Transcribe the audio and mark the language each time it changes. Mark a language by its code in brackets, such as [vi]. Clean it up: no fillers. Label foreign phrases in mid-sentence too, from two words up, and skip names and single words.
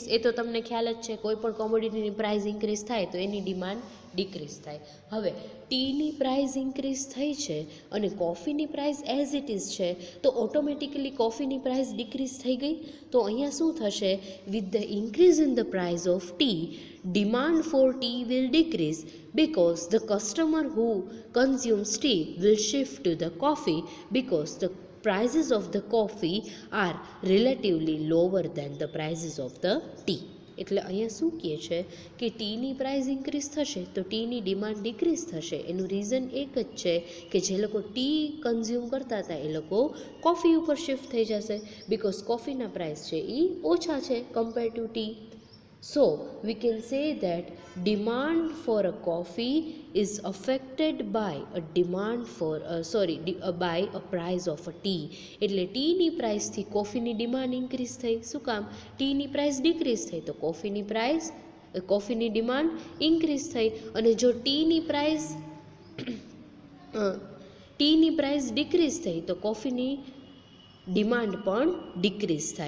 [gu] એ તો તમને ખ્યાલ જ છે, કોઈ પણ કોમોડિટીની પ્રાઇસ ઇન્ક્રીઝ થાય તો એની ડિમાન્ડ ડિક્રીઝ થાય. હવે ટીની પ્રાઇસ ઇન્ક્રીઝ થઈ છે અને કોફીની પ્રાઇસ [en] as it is [gu] છે તો ઓટોમેટિકલી કોફીની પ્રાઇસ ડિક્રીઝ થઈ ગઈ. તો અહીંયા શું થશે? [en] with the increase in the price of tea, demand for tea will decrease because the customer who consumes tea will shift to the coffee because the prices of the coffee are relatively lower than the prices of the tea. [gu] એટલે અહીંયા શું કહે છે કે ટીની પ્રાઇસ ઇન્ક્રીઝ થશે તો ટીની ડિમાન્ડ ડિક્રીઝ થશે. એનું રીઝન એક જ છે કે જે લોકો ટી કન્ઝ્યુમ કરતા હતા એ લોકો કોફી ઉપર શિફ્ટ થઈ જશે બિકોઝ કોફીના પ્રાઇસ છે એ ઓછા છે [en] compare to tea. So we can say that demand for a coffee is affected by a by a price of a tea. [gu] એટલે ટીની પ્રાઇસથી કોફીની ડિમાન્ડ ઇન્ક્રીઝ થઈ. શું કામ? ટીની પ્રાઇસ ડિક્રીઝ થઈ તો કોફીની ડિમાન્ડ ઇન્ક્રીઝ થઈ. અને જો ટીની પ્રાઇસ ડિક્રીઝ થઈ તો કોફીની ડિમાન્ડ પણ ડિક્રીઝ થાય.